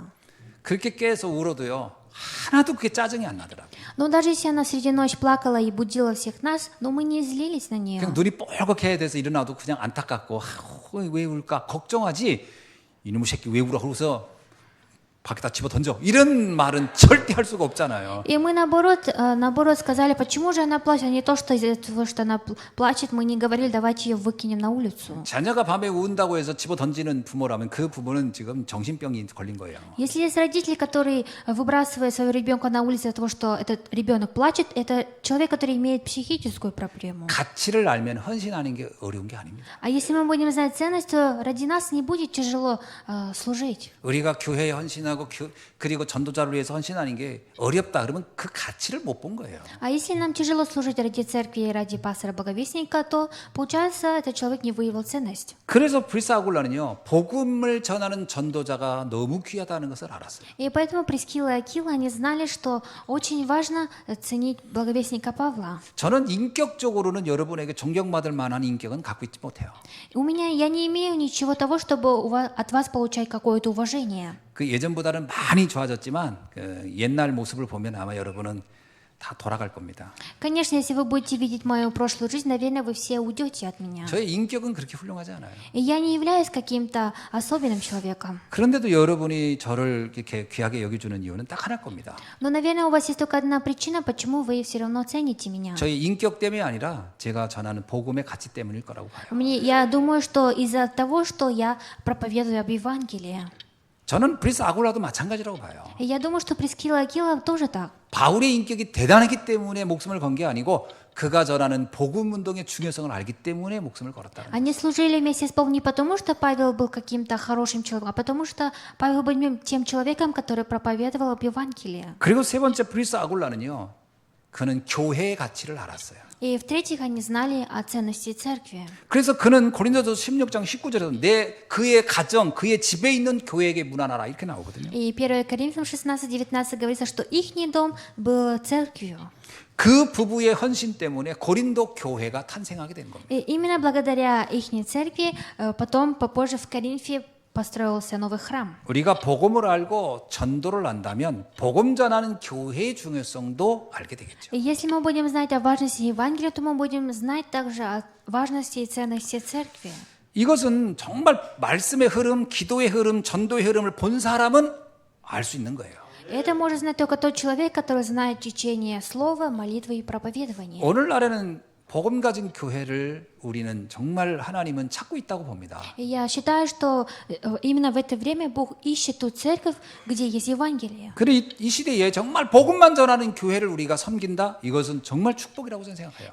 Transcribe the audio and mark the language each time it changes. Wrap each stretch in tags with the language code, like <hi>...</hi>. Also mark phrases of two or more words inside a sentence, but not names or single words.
<ko>그렇게 깨서 울어도요. 하나도 그게 짜증이 안 나더라고요.</ko> <ru>Но даже если она среди ночи плакала и будила всех нас, но мы не злились на нее.</ru> <ko>그냥 눈이 뻘겋게 돼서 일어나도 그냥 안타깝고 왜 울까 걱정하지. 이놈의 새끼 왜 울어? 그러고서 밖에다 집어 던져. 이런 말은 절대 할 수가 없잖아요.</ko> <ru>И мы наоборот сказали, почему же она плачет, а не то, что из-за того, что она плачет, мы не говорили, давайте ее выкинем на улицу.</ru> <ko>자녀가 밤에 운다고 해서 집어 던지는 부모라면 그 부모는 지금 정신병이 걸린 거예요.</ko> <ru>Если есть родитель, который выбрасывает своего ребенка на улицу из-за того, что этот ребенок плачет, это человек, который имеет психическую проблему.</ru> <ko>가치를 알면 헌신하는 게 어려운 게 아닙니다.</ko> <ru>А если мы будем знать ценность, то ради нас не будет тяжело служить.</ru> <ko>우리가 교회에 헌신하고 그리고 전도자를 위해서 헌신하는 게 어렵다 그러면 그 가치를 못 본 거예요.</ko> <ru>А если нам тяжело служить ради церкви и ради пастора Боговестника, то, получается, этот человек не выявил ценность.</ru> <ko>그래서 브리스 아굴라는요 복음을 전하는 전도자가 너무 귀하다는 것을 알았어요.</ko> <ru>И поэтому Прескила и Акила, они знали, что очень важно ценить благовестника Павла.</ru> <ko>저는 인격적으로는 여러분에게 존경받을 만한 인격은 갖고 있지 못해요.</ko> <ru>Я не имею ничего того, чтобы от вас получать какое-то уважение.</ru> <ko>그 예전보다는 많이 좋아졌지만 그 옛날 모습을 보면 아마 여러분은 다 돌아갈 겁니다.</ko> <ru>Конечно, если вы будете видеть мою прошлую жизнь, наверное, вы все уйдете от меня.</ru> <ko>저의 인격은 그렇게 훌륭하지 않아요.</ko> <ru>И я не являюсь каким-то особенным человеком.</ru> <ko>그런데도 여러분이 저를 이렇게 귀하게 여겨주는 이유는 딱 하나일 겁니다.</ko> <ru>Но, наверное, у вас есть только одна причина, почему вы все равно цените меня.</ru> <ko>저의 인격 때문이 아니라 제가 전하는 복음의 가치 때문일 거라고 봐요.</ko> <ru>Я думаю, что из-за того, что я проповедую об Евангелии.</ru> <ko>저는 브리스 아굴라도 마찬가지라고 봐요.</ko> <ru>И я думаю, что Прескила и Акила тоже так.</ru> <ko>바울의 인격이 대단하기 때문에 목숨을 건 게 아니고 그가 전하는 복음 운동의 중요성을 알기 때문에 목숨을 걸었다는 거예요.</ko> <ru>Они служили вместе с Павлом не потому, что Павел был каким-то хорошим человеком, а потому что Павел был тем человеком, который проповедовал об Евангелии.</ru> <ko>그리고 세 번째 브리스 아굴라는요. 그는 교회의 가치를 알았어요.</ko> <ru>И в-третьих, они знали о ценности церкви.</ru> <ko>그래서 그는 고린도서 16장 19절에서 그의 가정, 그의 집에 있는 교회에게 문안하라 이렇게 나오거든요.</ko> <ru>И 1 Коринфянам 16:19 говорится, что ихний дом был церковью.</ru> <ko>그 부부의 헌신 때문에 고린도 교회가 탄생하게 된 겁니다.</ko> <ru>И именно благодаря ихней церкви потом попозже в Коринфе построился новый храм.</ru> <ko>우리가 복음을 알고 전도를 안다면 복음 전하는 교회의 중요성도 알게 되겠죠.</ko> <ru>И если мы будем знать о важности Евангелия, то мы будем знать также о важности и ценности церкви.</ru> <ko>이것은 정말 말씀의 흐름, 기도의 흐름, 전도의 흐름을 본 사람은 알 수 있는 거예요.</ko> <ru>Это может знать только тот человек, который знает течение слова, молитвы и проповедования.</ru> <ko>오늘날에는 복음 가진 교회를 우리는 정말 하나님은 찾고 있다고 봅니다.</ko> <ru>И я считаю, что именно в это время Бог ищет ту церковь, где есть Евангелие.</ru> <ko>그래 이 시대에 정말 복음만 전하는 교회를 우리가 섬긴다? 이것은 정말 축복이라고 저는 생각해요.</ko>